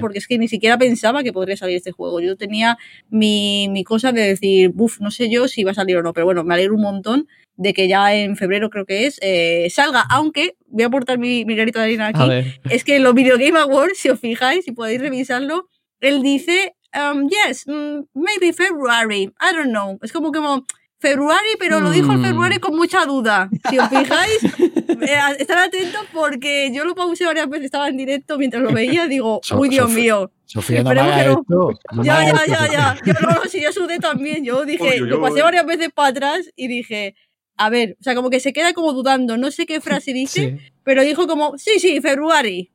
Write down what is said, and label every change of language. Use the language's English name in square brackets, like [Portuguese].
[Spanish] Porque es que ni siquiera pensaba que podría salir este juego. Yo tenía mi cosa de decir, buf, no sé yo si va a salir o no, pero bueno, me alegro un montón de que ya en febrero, creo que es, salga. Aunque, voy a aportar mi granito de harina aquí, es que en los Video Game Awards, si os fijáis, si podéis revisarlo, él dice, [English] yes, maybe February, I don't know. [Spanish] Es como que... February, pero lo dijo el February con mucha duda. Si os fijáis, estar atentos porque yo lo pausé varias veces, estaba en directo mientras lo veía, digo, uy, Dios mío. Sofía, no me haga esto. Ya. Yo sudé también. Yo dije, lo pasé varias veces para atrás y dije, a ver, o sea, como que se queda como dudando, no sé qué frase dice, pero dijo como, sí, sí, February.